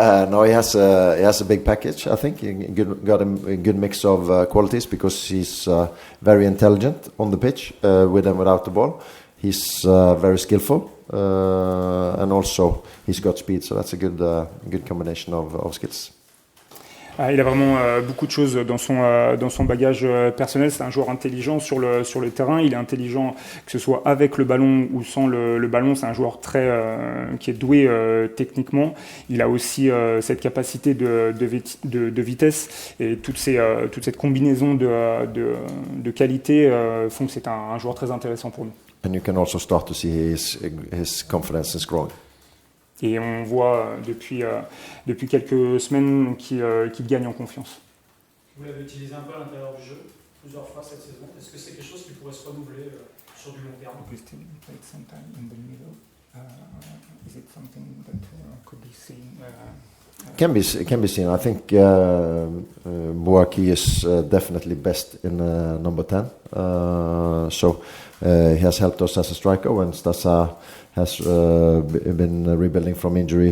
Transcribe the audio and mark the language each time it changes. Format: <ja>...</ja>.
<en>No, he has a big package. I think he got a good mix of qualities, because he's very intelligent on the pitch, with and without the ball. He's very skillful, and also he's got speed. So that's a good combination of skills.</en> <fr>Il a vraiment beaucoup de choses dans son bagage personnel. C'est un joueur intelligent sur le terrain. Il est intelligent que ce soit avec le ballon ou sans le ballon. C'est un joueur qui est doué techniquement. Il a aussi cette capacité de vitesse, et toute cette combinaison de qualités font que c'est un joueur très intéressant pour nous.</fr> <en>And you can also start to see his confidence is growing.</en> <fr>Et on voit depuis quelques semaines qu'il gagne en confiance. Vous l'avez utilisé un peu à l'intérieur du jeu, plusieurs fois cette saison. Est-ce que c'est quelque chose qui pourrait se renouveler sur du long terme?</fr> <en>Augustin played sometime in the middle. Is it something that could be seen? Can be seen. I think Boaké is definitely best in number 10. So he has helped us as a striker when Stasa has been rebuilding from injury.</en>